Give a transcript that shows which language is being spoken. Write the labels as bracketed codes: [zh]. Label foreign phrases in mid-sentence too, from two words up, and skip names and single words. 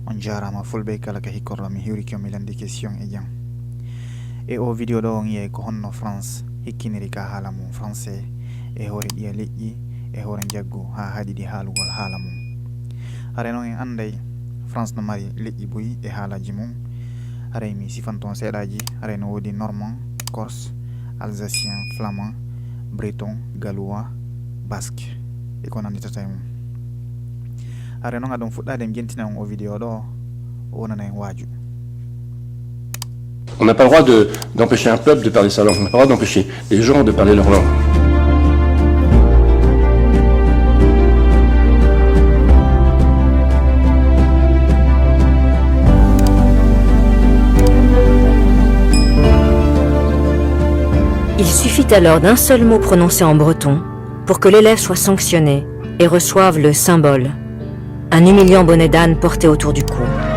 [ff] jarama fulbe kala ka hikkorɗo mi hiwriki mi landi question e jam e o vidéo ɗo on yi'e ko honno France hikkiniri ka haala mum français e hoore ɗiya leƴƴi e hoore jaggu ha haɗiɗi haalugol haala mum. Hare noon en anday France no mari leƴƴi boyi e haalaji mum. Haray mi sifan ton seeɗaji. Haray no woodi normand, corse, alsacien, flamand, breton, gallois, basque e ko nanditata e mum. Hare noon aɗon fuɗɗade mi jentina on o vidéo ɗo o wonana en waaju. [fr] On n'a pas le droit d'empêcher un peuple de parler sa langue. On n'a pas le droit d'empêcher les gens de parler leur langue. Il suffit alors d'un seul mot prononcé en breton pour que l'élève soit sanctionné et reçoive le symbole, un humiliant bonnet d'âne porté autour du cou.